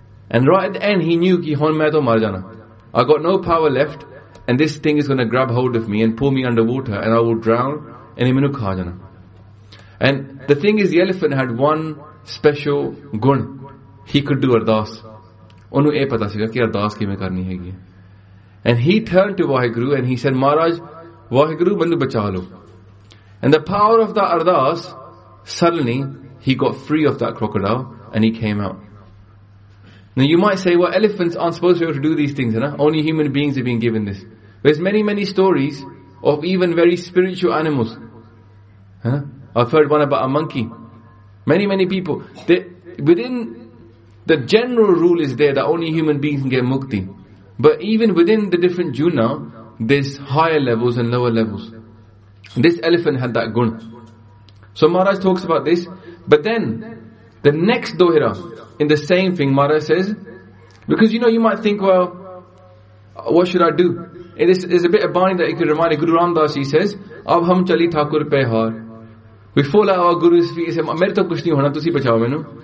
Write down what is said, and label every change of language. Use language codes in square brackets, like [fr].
[en] And right at the end, he knew, [pa] ki hon main toh mar jana. [en] I got no power left, and this thing is going to grab hold of me and pull me underwater, and I will drown, and [pa] imenu kha jana. [en] And the thing is, the elephant had one special gun. He could do ardaas. [pa] ਓਨੂ ਏਹ ਪਤਾ ਸਿਗਾ ਕਿ ਅਰਦਾਸ ਕਿਮੇ ਕਰਨੀ ਹੈ ਯੇ. [en] And he turned to Waheguru and he said, Maharaj, Waheguru, [pa] mainu bacha lo. [en] And the power of that ardaas, suddenly he got free of that crocodile and he came out. Now you might say, well, elephants aren't supposed to be able to do these things, right? Only human beings have been given this. There's many, many stories of even very spiritual animals. Huh? I've heard one about a monkey. Many, many people. Within the general rule is there that only human beings can get mukti. But even within the different juna, there's higher levels and lower levels. This elephant had that gun. So Maharaj talks about this. But then, the next dohira, in the same thing, Maharaj says, because you know, you might think, well, what should I do? It is a bit of bani that you could remind. Guru Ram Das, he says, [pa] Ab hum chali thakur pe har. [en] We fall at our Guru's feet. He says, [pa] ਮੇਰੇ ਤੋ ਕੁਛ ਨਹੀ ਹੋਣਾ, ਤੁਸੀ ਬਚਾਓ ਮੈਨੂ.